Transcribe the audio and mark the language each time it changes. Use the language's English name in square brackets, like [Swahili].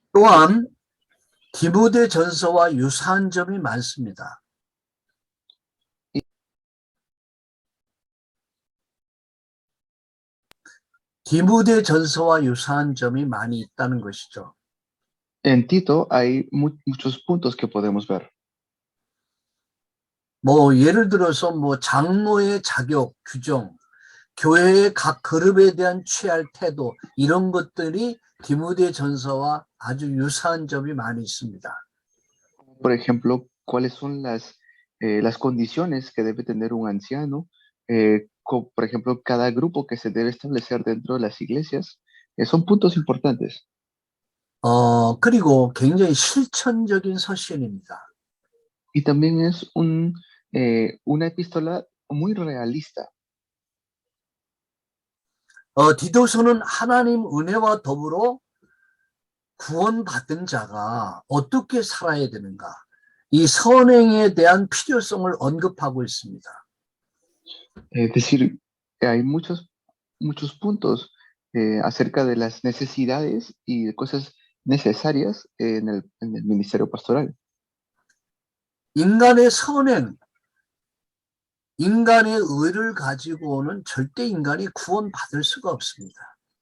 [Korean] 또한 디모데전서와 유사한 점이 많습니다. 디모데전서와 유사한 점이 많이 있다는 것이죠. [Spanish] En Tito hay muchos puntos que podemos ver. [Korean] 뭐 예를 들어서 뭐 장로의 자격, 규정, 교회의 각 그룹에 대한 취할 태도 이런 것들이 디모데전서와 아주 유사한 점이 많이 있습니다. [Spanish] Por ejemplo, cuáles son las condiciones que debe tener un anciano, por ejemplo, cada grupo que se debe establecer dentro de las iglesias, son puntos importantes. [Korean] 그리고 굉장히 실천적인 서신입니다. [Spanish] Y también es una epístola muy realista. [Korean] 디도서는 하나님 은혜와 더불어 구원받은 자가 어떻게 살아야 되는가? 이 선행에 대한 필요성을 언급하고 있습니다. [Spanish] Es decir, hay muchos puntos acerca de las necesidades y de cosas necesarias en el ministerio pastoral. [Korean] 인간의 선행, 인간의 의를 가지고는 절대 인간이 구원받을 수가 없습니다.